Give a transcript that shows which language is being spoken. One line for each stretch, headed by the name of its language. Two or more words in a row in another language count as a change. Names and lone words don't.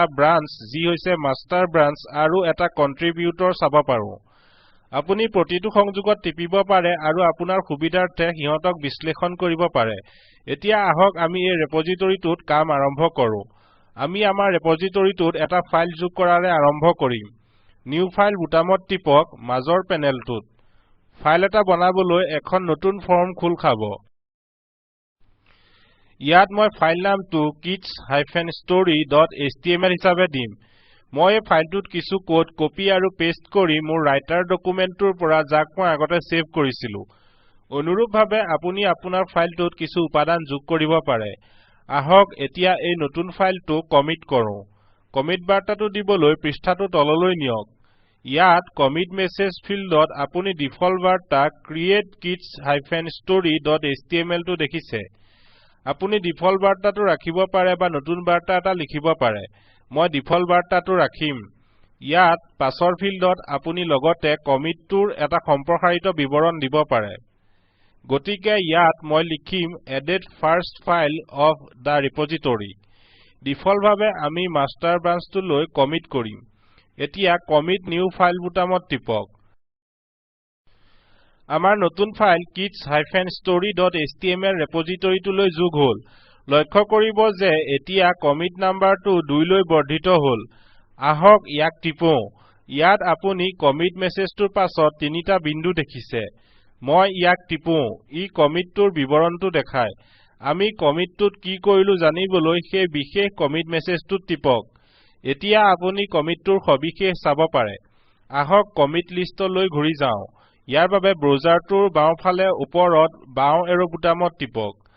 Assamese: ব্ৰাঞ্চ যি হৈছে
English: master branch
Assamese: আৰু এটা কন্ট্ৰিবিউটৰ চাব পাৰো আপুনি প্ৰতিটো সংযোগত টিপিব পাৰে আৰু আপোনাৰ সুবিধাৰ্থে হিহঁতক বিশ্লেষণ কৰিব পাৰে এতিয়া আহক আমি এই ৰেপজিটৰীটোত কাম আৰম্ভ কৰো আমি আমাৰ ৰেপজিটৰীটোত এটা ফাইল যোগ কৰাৰে আৰম্ভ কৰিম
English: new file
Assamese: বুটামত টিপক মাজৰ পেনেলটোত ফাইল এটা বনাবলৈ এখন নতুন ফৰ্ম খোল খাব ইয়াত মই ফাইল নামটো kids-story.html হিচাপে দিম মই এই ফাইলটোত কিছু কোড কপি আৰু পেষ্ট কৰি মোৰ
English: writer document
Assamese: পৰা যাক মই আগতে সেভ কৰিছিলো অনুৰূপভাৱে আপুনি আপোনাৰ ফাইলটোত কিছু উপাদান যোগ কৰিব পাৰে আহক এতিয়া এই নতুন ফাইলটো কমিট কৰো কমিট বাৰ্তাটো দিবলৈ পৃষ্ঠাটো তললৈ নিয়ক ইয়াত
English: commit message field
Assamese: আপুনি ডিফল্ট বাৰ্তা
English: create kids-story.html
Assamese: টো দেখিছে আপুনি ডিফল্ট বাৰ্তাটো ৰাখিব পাৰে বা নতুন বাৰ্তা এটা লিখিব পাৰে মই ডিফল্ট বাৰ্তাটো ৰাখিম ইয়াত পাছৰ ফিল্ডত আপুনি লগতে কমিটটোৰ এটা সম্প্ৰসাৰিত বিৱৰণ দিব পাৰে গতিকে ইয়াত মই লিখিম
English: added first file of the repository
Assamese: ডিফল্টভাৱে আমি
English: master branch
Assamese: লৈ কমিট কৰিম এতিয়া
English: commit new file
Assamese: বুটামত টিপক আমাৰ নতুন ফাইল kids-story.html ৰেপজিটৰীটোলৈ যোগ হল লক্ষ্য কৰিব যে এতিয়া
English: commit number
Assamese: 2 লৈ বৰ্ধিত হল আহক ইয়াক টিপো ইয়াত আপুনি
English: commit message
Assamese: পাছত তিনিটা বিন্দু দেখিছে মই ইয়াক টিপো ই কমিটটোৰ বিৱৰণটো দেখায় আমি কমিটটোত কি কৰিলো জানিবলৈ সেই বিশেষ
English: commit message
Assamese: টিপক এতিয়া আপুনি কমিটটোৰ সবিশেষ চাব পাৰে আহক
English: commit list
Assamese: ঘূৰি যাওঁ ইয়াৰ বাবে ব্ৰাউজাৰটোৰ বাওঁফালে ওপৰত বাওঁ এৰো বুটামত টিপক